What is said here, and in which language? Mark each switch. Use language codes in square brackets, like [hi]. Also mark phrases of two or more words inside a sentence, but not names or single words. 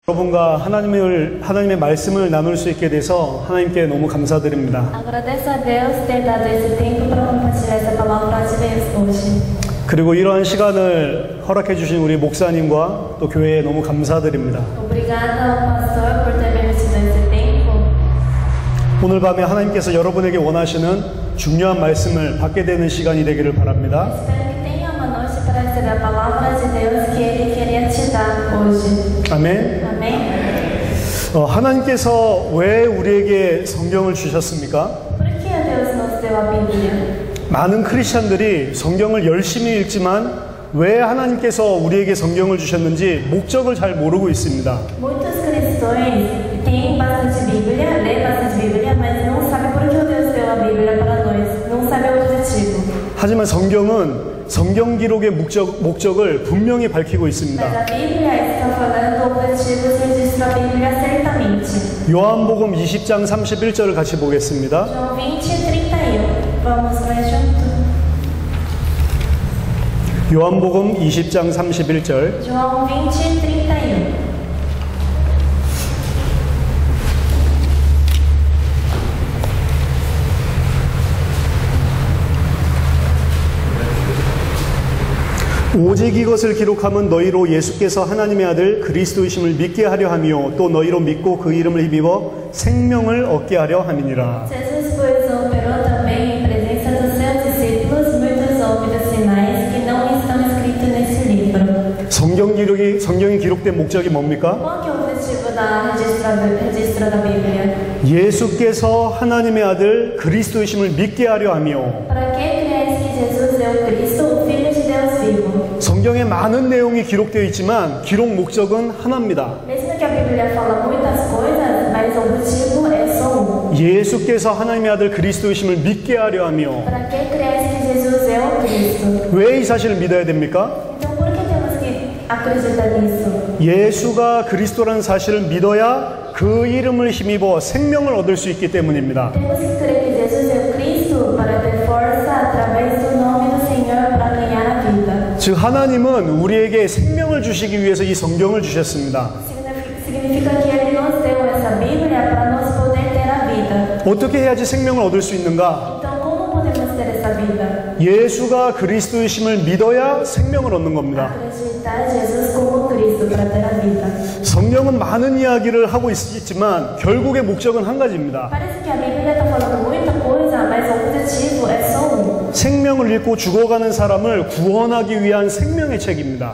[ko] 여러분과 하나님의 말씀을 나눌 수 있게 돼서 하나님께 너무 감사드립니다. [pt] Agradeço a Deus ter dado esse tempo para compartilhar essa palavra de Deus hoje. [ko] 그리고 이러한 시간을 허락해 주신 우리 목사님과 또 교회에 너무 감사드립니다. [pt] Obrigada ao pastor por ter permitido esse tempo. [ko] 오늘 밤에 하나님께서 여러분에게 원하시는 중요한 말씀을 받게 되는 시간이 되기를 바랍니다. [pt] Espero que tenha uma noite para receber a palavra de Deus que Ele queria te dar hoje. [ko] 아멘. [pt] Amém? [ko] 하나님께서 왜 우리에게 성경을 주셨습니까? [pt] Por que Deus nos deu a Bíblia? [ko] 많은 크리스천들이 성경을 열심히 읽지만 왜 하나님께서 우리에게 성경을 주셨는지 목적을 잘 모르고 있습니다. [pt] Muitos cristãos têm bastante Bíblia, lê bastante Bíblia, mas não sabem por que Deus deu a Bíblia para nós. Não sabe o objetivo. [ko] 하지만 성경은 성경 기록의 목적을 분명히 밝히고 있습니다. [pt] Mas a Bíblia está falando objetivos e registra a Bíblia certamente. [ko] 요한복음 20장 31절을 같이 보겠습니다. [pt] João 20:31. Vamos ler junto. [ko] 요한복음 20장 31절. [pt] João 20:31. [ko] 오직 이것을 기록함은 너희로 예수께서 하나님의 아들 그리스도이심을 믿게 하려 함이요 또 너희로 믿고 그 이름을 힘입어 생명을 얻게 하려 함이니라. [pt] Jesus, pois, operou também em presença dos seus discípulos muitos óbvios sinais que não estão escritos nesse livro. [ko] 성경이 기록된 목적이 뭡니까? [pt] Qual que é o objetivo da registro da Bíblia? [ko] 예수께서 하나님의 아들 그리스도이심을 믿게 하려 함이요. [pt] Para que creais que Jesus é o Cristo, o Filho de Deus vivo? [ko] 성경에 많은 내용이 기록되어 있지만 기록 목적은 하나입니다. [pt] Mesmo que a Bíblia fala muitas coisas, mas o objetivo é só um. [ko] 예수께서 하나님의 아들 그리스도이심을 믿게 하려 하며. [pt] Para que creais que Jesus é o Cristo? [ko] 왜 이 sa실을 믿어야 됩니까? [pt] Então por que temos que acreditar nisso? [ko] 예수가 그리스도라는 사실을 믿어야 그 이름을 힘입어 생명을 얻을 수 있기 때문입니다. [pt] Temos que crer que Jesus é o Cristo para ter força através do nome do Senhor para ganhar a vida. [ko] 즉 하나님은 우리에게 생명을 주시기 위해서 이 성경을 주셨습니다. [pt] Significa que Ele nos deu essa Bíblia para nos poder ter a vida. [ko] 어떻게 해야지 생명을 얻을 수 있는가? [pt] Então como podemos ter essa vida? [ko] 예수가 그리스도이심을 믿어야 생명을 얻는 겁니다. [pt] Acreditar em Jesus como Cristo para ter a vida. [ko] 성경은 많은 이야기를 하고 있지만 결국의 목적은 한 가지입니다. [pt] Parece que a Bíblia está falando muita coisa, mas o objetivo é só um. [ko] 생명을 잃고 죽어가는 사람을 구원하기 위한 생명의 책입니다.